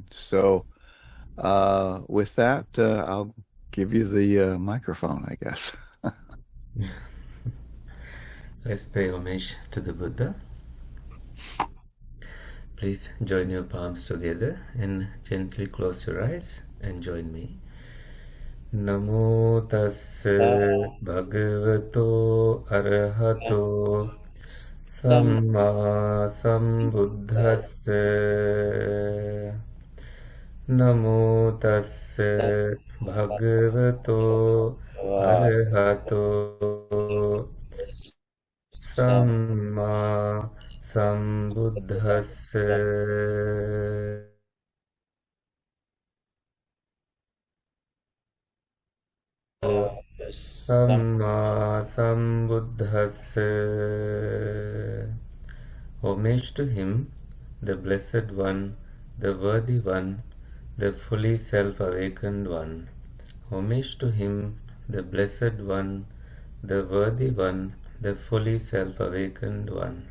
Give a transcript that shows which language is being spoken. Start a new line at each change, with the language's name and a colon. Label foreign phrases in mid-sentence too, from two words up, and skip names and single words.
English: So, with that, I'll give you the microphone, I guess. Let's pay homage to the Buddha. Please join your palms together and gently close your eyes and join me.
Pali: Namo tassa bhagavato arahato samma sambuddhassa. Namo tassa bhagavato arahato Samma Sambuddhassa. Samma Sambuddhassa.
English: Homage to him, the Blessed One, the Worthy One, the fully self-awakened One. Homage to him, the Blessed One, the Worthy One, the fully self-awakened One.